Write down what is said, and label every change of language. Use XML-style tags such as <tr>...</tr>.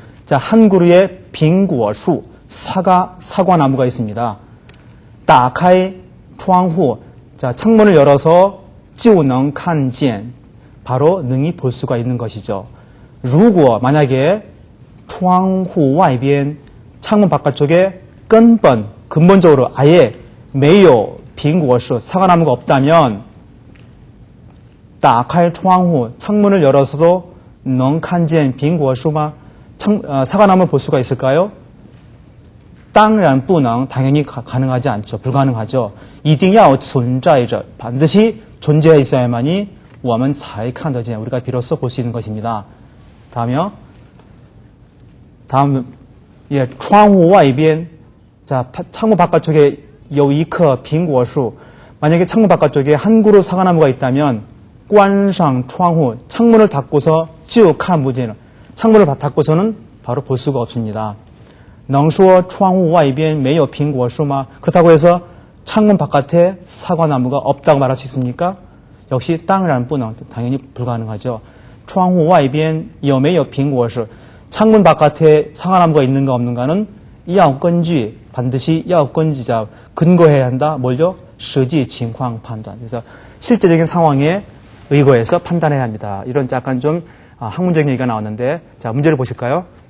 <ko>자, 한 그루의</ko> <zh>苹果树</zh> <ko>사과나무가 있습니다.</ko> <zh>打开窗户.</zh> <ko>자, 창문을 열어서</ko> <zh>就能看见</zh> <ko>바로 능히 볼 수가 있는 것이죠.</ko> <zh>如果</zh> <ko>만약에</ko> <zh>窗户外边</zh> <ko>창문 바깥쪽에</ko> <zh>根本</zh> <ko>근본적으로 아예</ko> <zh>没有苹果树</zh> <ko>사과나무가 없다면</ko> <zh>打开窗户</zh> <ko>창문을 열어서도</ko> <zh>能看见苹果树吗?</zh> <ko>사과나무를 볼 수가 있을까요?</ko> <zh>当然不能</zh> <ko>당연히 가능하지 않죠. 불가능하죠.</ko> <zh>一定要存在着</zh> <ko>반드시 존재해 있어야만이</ko> <zh>我们才看得见</zh> <ko>우리가 비로소 볼 수 있는 것입니다. 다음이요. 다음 예,</ko> <zh>窗户外边</zh> <ko>자, 창문 바깥쪽에</ko> <zh>有一棵苹果树</zh> <ko>만약에 창문 바깥쪽에 한 그루 사과나무가 있다면</ko> <zh>关上窗户</zh> <ko>창문을 닫고서</ko> <zh>就看不见</zh> <ko>창문을 닫고서는 바로 볼 수가 없습니다.</ko> <zh>能说窗户外边没有苹果树吗?</zh> <ko>그렇다고 해서 창문 바깥에 사과나무가 없다고 말할 수 있습니까? 역시</ko> <zh>当然不能</zh> <ko>당연히 불가능하죠.</ko> <zh>窗户外边有没有苹果树?</zh> <ko>창문 바깥에 사과나무가 있는가 없는가는</ko> <zh>要根据</zh> <ko>반드시 要根据 근거해야 한다. 뭘요?</ko> <zh>实际情况判断.</zh> <ko>그래서 실제적인 상황에 의거해서 판단해야 합니다. 이런 약간 좀 학문적인 얘기가 나왔는데 자, 문제를 보실까요?</ko>